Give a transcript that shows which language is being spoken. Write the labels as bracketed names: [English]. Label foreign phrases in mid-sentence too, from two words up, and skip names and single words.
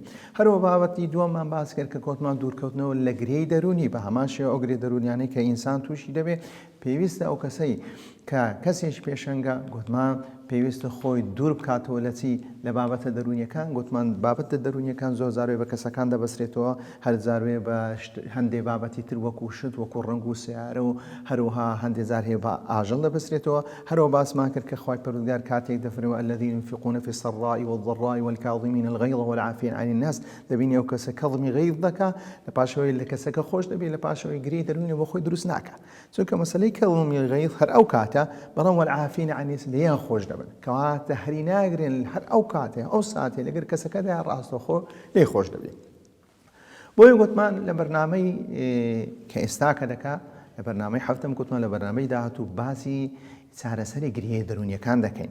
[Central Kurdish] هەروە بابەتی دووەممان باس کرد کە گوتمان دوورکەوتنەوە لە گرەی دەرونی بە هەمان شێوە ئەو گرێ دەرونیانەی کە ئینسان تووشی دەبێت پێویستە ئەو کەسەی کە کەسێک پێشەنگە گوتمان پێویستە خۆی دوور بکاتەوە لە چی لە بابەتە دەرونیەکان. گوتمان بابەتە دەرونیەکان زۆر جاروێ بە کەسەکان دەبەسرێتەوە، هەر جاروێ بە هەندێک بابەتی تر وەکو شت وەکو ڕنگ و سیارە و هەروها هەندێک جار هەیە بە ئاژەڵ دەبەسرێتەوە. هەروە باسمان کرد کە خوای پەروەردگار کاتێک دەفەرمێ [Arabic] الذين ينفقون في السراء والضراء والكاظمين الغيظ والعافين عن الناس. [Central Kurdish] دەبینی ئەو کەسە کەظمی غەیظ دەکا، لە پاشەوەی لە کەسەکە خۆش دەبێت، لە پاشەوەی گرێی دەرونی بۆ خۆی دروست ناکە. چونکە مەسەلەی کەظمی غەیظ هەر ئەو کاتە بەڵام [Arabic] والعافین عن الناس [Central Kurdish] لێیان خۆش دەبن کەواتە هەری ناگرێن هەر ئەو کاتێ ئەو ساتێ لەگەر کەسەکەدا ڕاستەوخۆ لێی خۆش دەبێت. بۆیە گوتمان لە بەرنامەی کە ئێستا کە دەکا لە بەرنامەی حەفتەم گوتمان لە بەرنامەی داهاتوو باسی چارەسەری گرێی دەرونیەکان دەکەین.